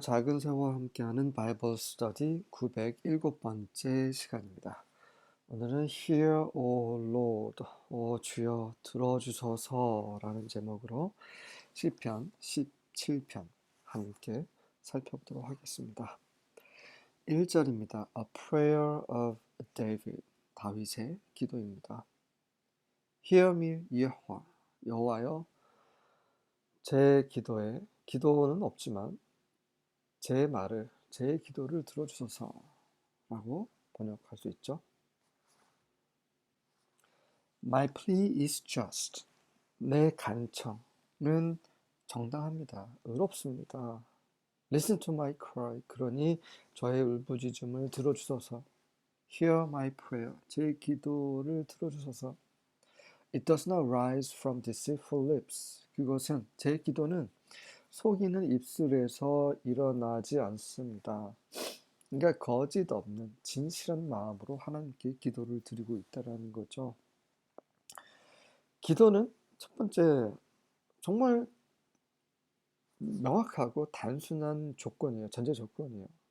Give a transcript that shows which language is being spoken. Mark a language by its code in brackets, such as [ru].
[ko] 작은 새와 함께하는 바이블 스터디 907번째 시간입니다. 오늘은 [en] Hear, O Lord, [ko] 오 주여 들어주소서라는 제목으로 시편 17편 함께 살펴보도록 하겠습니다. 1절입니다. [en] A Prayer of David, [ko] 다윗의 기도입니다. [en] Hear me, [ko] 여호와여, 제 기도는 없지만 제 기도를 들어주소서라고 번역할 수 있죠. [en] My plea is just. [ko] 내 간청은 정당합니다. 의롭습니다. [en] Listen to my cry. [ko] 그러니 저의 울부짖음을 들어주소서. [en] Hear my prayer. [ko] 제 기도를 들어주소서. [en] It does not rise from deceitful lips. [ko] 제 기도는 속이는 입술에서 일어나지 않습니다. 그러니까 거짓 없는 진실한 마음으로 하나님께 기도를 드리고 있다는 거죠. 기도는 첫 번째 정말 명확하고 단순한 조건이에요. 전제 조건이에요.